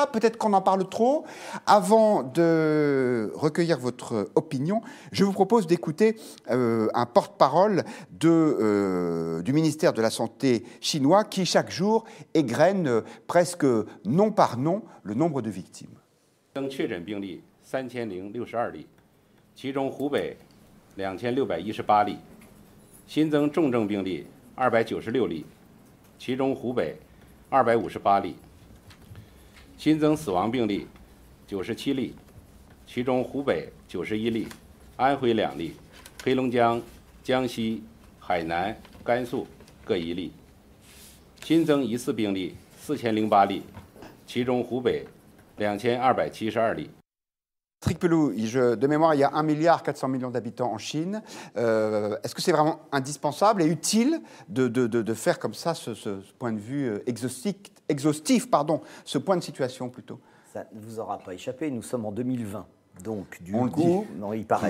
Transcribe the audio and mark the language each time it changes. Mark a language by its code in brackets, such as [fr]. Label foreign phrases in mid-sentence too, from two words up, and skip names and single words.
[fr] Peut-être qu'on en parle trop. Avant de recueillir votre opinion, je vous propose d'écouter un porte-parole du ministère de la Santé chinois qui, chaque jour, égrène presque nom par nom le nombre de victimes. [zh] 确诊病例3062例，其中湖北2618例。新增重症病例296例，其中湖北258例；新增死亡病例97例，其中湖北91例，安徽2例，黑龙江、江西、海南、甘肃各1例；新增疑似病例4008例，其中湖北2272例。 [fr] Patrick Pelloux, de mémoire, il y a 1,4 milliard d'habitants en Chine. Est-ce que c'est vraiment indispensable et utile de faire comme ça ce point de vue exhaustif, ce point de situation plutôt? Ça ne vous aura pas échappé, nous sommes en 2020. Donc, du coup, non, il paraît.